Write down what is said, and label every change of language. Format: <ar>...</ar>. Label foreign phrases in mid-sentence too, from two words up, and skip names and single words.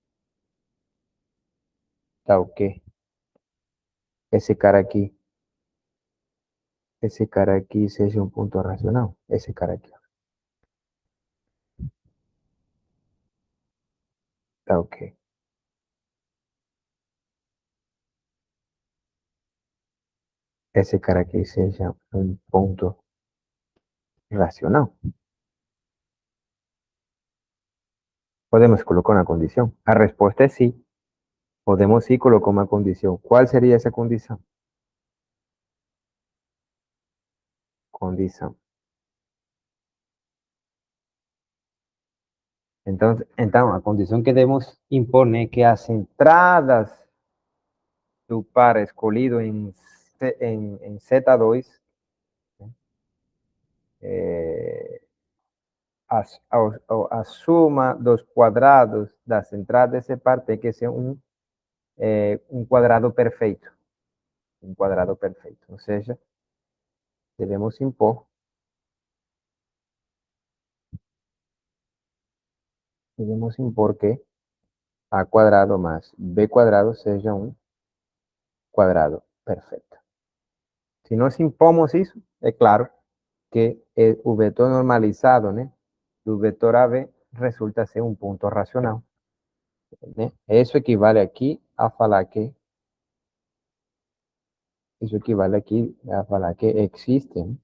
<pt>tal que esse cara aqui seja um ponto racional, esse cara aqui, tá ok. esse cara aqui seja um ponto racional.</pt> <es>Podemos colocar una condición. La respuesta es sí. Podemos sí colocar una condición. ¿Cuál sería esa condición? Condición. Entonces, la condición que debemos imponer es que las entradas</es> <pt>do par escolhido</pt> <es>en Z2 eh,</es> <pt>a suma dos cuadrados das entradas desse par tem que ser um quadrado perfeito. Um quadrado perfeito. Ou seja, devemos impor que</pt> <es>a cuadrado más b cuadrado</es> <pt>seja</pt> <es>un cuadrado perfecto.</es> <pt>Si nós impomos isso, é claro que o vetor normalizado, né, do vetor AB resulta ser um ponto racional. Né? Isso equivale aqui a falar que existe, né?</pt>